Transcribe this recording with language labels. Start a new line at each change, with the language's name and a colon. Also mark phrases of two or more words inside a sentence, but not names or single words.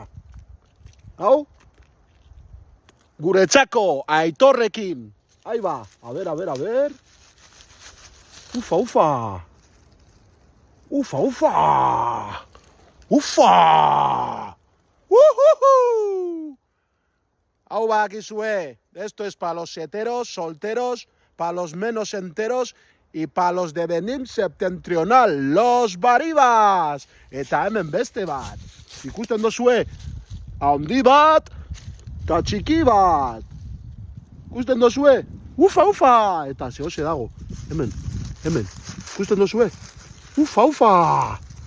Basque: Hau? Guretzako, Aitorrekin! Aiba! A ber! Ufa! Hau bakizue,
Spanish: esto es para los heteros, solteros, para los menos enteros y para los de Benin septentrional, los baribas!
Basque: Eta hemen beste bat. Ikusten dozue, handi bat, eta txiki bat. Ikusten dozue, ufa! Eta zehose dago, hemen. Ikusten dozue, ufa!